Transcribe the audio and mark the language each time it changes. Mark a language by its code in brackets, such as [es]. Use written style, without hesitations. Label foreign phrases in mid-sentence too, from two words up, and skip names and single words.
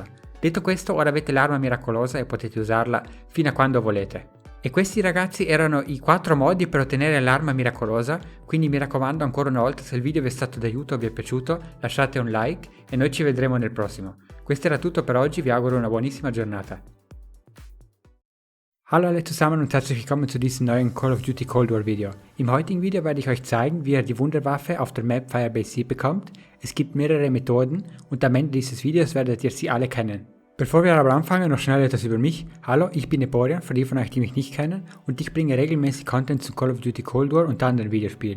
[it] Detto questo, ora avete l'arma miracolosa e potete usarla fino a quando volete. E questi ragazzi erano i 4 modi per ottenere l'arma miracolosa, quindi mi raccomando ancora una volta se il video vi è stato d'aiuto o vi è piaciuto lasciate un like e noi ci vedremo nel prossimo. Questo era tutto per oggi, vi auguro una buonissima giornata. [de] Hallo alle zusammen und herzlich willkommen zu diesem neuen Call of Duty Cold War Video. Im heutigen Video werde ich euch zeigen, wie ihr die Wunderwaffe auf der Map Firebase Z bekommt. Es gibt mehrere Methoden und am Ende dieses Videos werdet ihr sie alle kennen. Bevor wir aber anfangen, noch schnell etwas über mich. Hallo, ich bin Eporion, für die von euch, die mich nicht kennen, und ich bringe regelmäßig Content zu Call of Duty Cold War und anderen Videospielen.